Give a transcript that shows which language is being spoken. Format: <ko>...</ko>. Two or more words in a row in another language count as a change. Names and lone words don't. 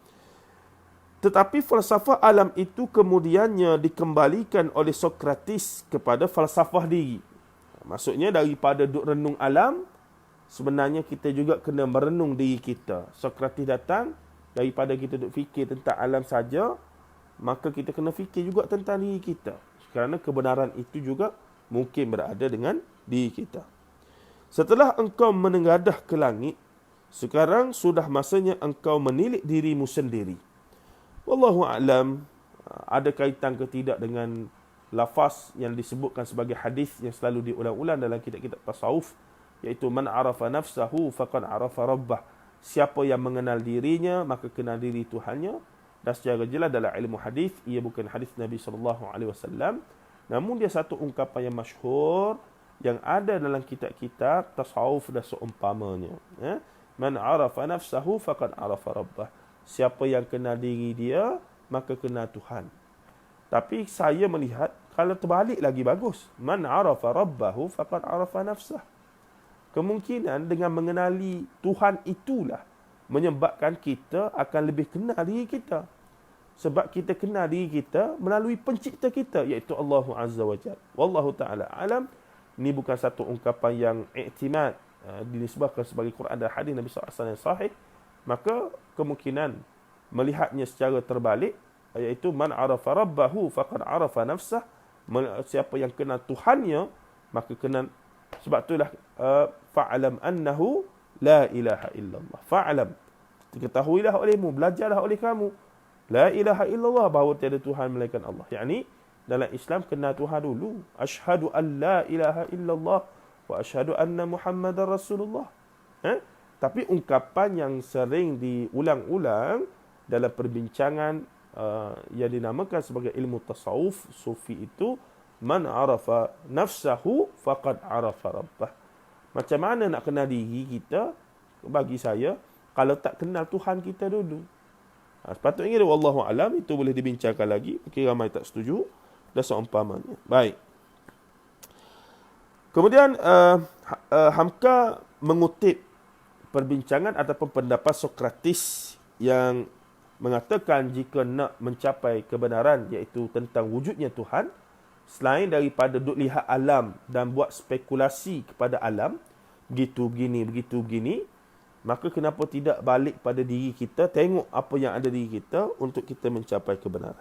<ms>Tetapi falsafah alam itu kemudiannya dikembalikan oleh Sokrates kepada falsafah diri. Maksudnya daripada duk renung alam, sebenarnya kita juga kena merenung diri kita. Sokrates datang, daripada kita duk fikir tentang alam saja, maka kita kena fikir juga tentang diri kita. Kerana kebenaran itu juga mungkin berada dengan diri kita. Setelah engkau menengadah ke langit, sekarang sudah masanya engkau menilik dirimu sendiri.</ms> <ar>والله أعلم,</ar> <ms>ada kaitan ke tidak dengan lafaz yang disebutkan sebagai hadis yang selalu diulang-ulang dalam kitab-kitab tasawuf, iaitu</ms> <ar>من عرف نفسه فقد عرف ربه.</ar> <ms>Siapa yang mengenal dirinya maka kenal diri Tuhannya. Dan secara jelas dalam ilmu hadis, ia bukan hadis Nabi SAW, namun dia satu ungkapan yang masyhur yang ada dalam kitab-kitab tasawuf dan seumpamanya.</ms> <ar>من عرف نفسه فقد عرف ربه.</ar> <ms>Siapa yang kenal diri dia, maka kenal Tuhan. Tapi saya melihat, kalau terbalik lagi bagus.</ms> <ar>من عرف ربه فقد عرف نفسه.</ar> <ms>Kemungkinan dengan mengenali Tuhan itulah menyebabkan kita akan lebih kenal diri kita. Sebab kita kenal diri kita melalui pencipta kita, iaitu Allah</ms> <ar>عز وجل. والله تعالى أعلم.</ar> <ms>Ini bukan satu ungkapan yang i'timad, dinisbahkan sebagai Quran dan hadis Nabi SAW yang sahih. Maka kemungkinan melihatnya secara terbalik, iaitu</ms> <ar>من عرف ربه فقد عرف نفسه.</ar> <ms>Siapa yang kenal Tuhannya, maka kenal. Sebab itulah</ms> <ar>فاعلم أنه لا إله إلا الله. Fa'lam,</ar> <ms>ketahuilah olehmu, belajarlah oleh kamu,</ms> <ar>لا إله إلا الله,</ar> <ms>bahawa tiada Tuhan melainkan Allah. Yakni dalam Islam kenal Tuhan dulu.</ms> <ar>أشهد أن لا إله إلا الله وأشهد أن محمدا رسول الله.</ar> <ms>Tapi ungkapan yang sering diulang-ulang dalam perbincangan yang dinamakan sebagai ilmu tasawuf sufi itu,</ms> <ar>من عرف نفسه فقد عرف ربه.</ar> <ms>Macam mana nak kenal diri kita? Bagi saya, kalau tak kenal Tuhan kita dulu. Sepatutnya</ms> <ar>والله أعلم,</ar> <ms>itu boleh dibincangkan lagi. Mungkin ramai tak setuju. Dah seumpamanya. Baik. Kemudian Hamka mengutip perbincangan ataupun pendapat Sokrates yang mengatakan jika nak mencapai kebenaran, iaitu tentang wujudnya Tuhan, selain daripada duk lihat alam dan buat spekulasi kepada alam, begitu begini, maka kenapa tidak balik pada diri kita, tengok apa yang ada di diri kita untuk kita mencapai kebenaran.</ms>